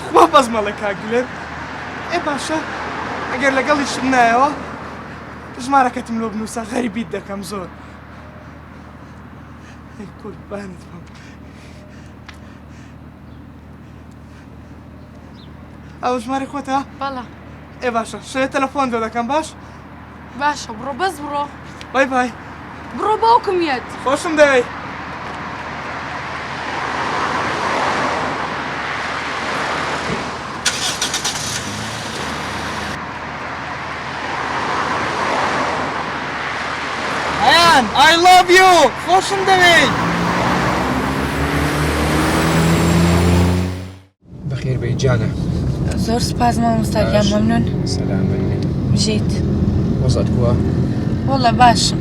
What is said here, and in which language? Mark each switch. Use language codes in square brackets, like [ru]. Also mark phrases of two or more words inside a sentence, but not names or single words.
[ckb] وا بەزمەڵە کاک دلێر باشە ئەگەر لەگەڵیشم نایەوە ژمارەکەتم لۆ بنووسە غەریبیت دەکەم زۆر قوربانت بم ئەو ژمارە خۆتە؟ بەڵە باشە شەیە تەلەفۆن دۆ دەکەم باش؟ باشە بڕۆ بەس بڕۆ [en] bye bye [ckb] بڕۆ باوکم یەت خۆشم دەوێ [en] I love you! [ckb] خۆشم دەوێت! بەخێر بێی جانە زۆر سپاس مامۆستاگیان مەمنون سەلامت بژیت وەزات کووە؟ وەڵە باشم